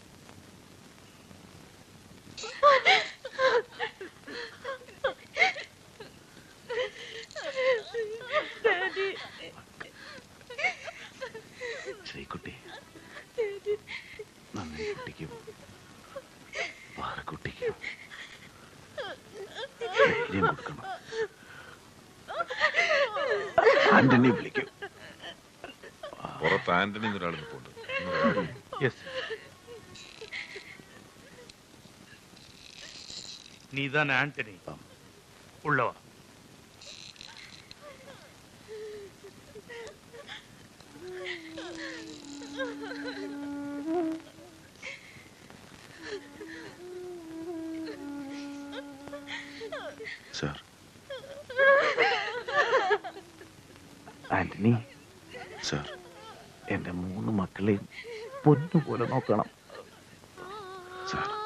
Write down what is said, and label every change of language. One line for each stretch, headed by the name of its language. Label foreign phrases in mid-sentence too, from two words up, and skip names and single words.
Malayalam: ശ്രീകുട്ടി, നന്ദി കുട്ടിക്കും പാറക്കുട്ടിക്കും ധൈര്യം കൊടുക്കണം. ആന്റണി വിളിക്കും. പുറത്ത് ആന്റണി എന്നൊരാൾ നിൽപ്പുണ്ട്.
Tamil: நீதான் ஆண்டனி. உள்ளவா.
Malayalam: സാർ, ആന്റണി സാർ, എന്റെ 3 മക്കളെയും പൊന്നുപോലെ നോക്കണം സാർ.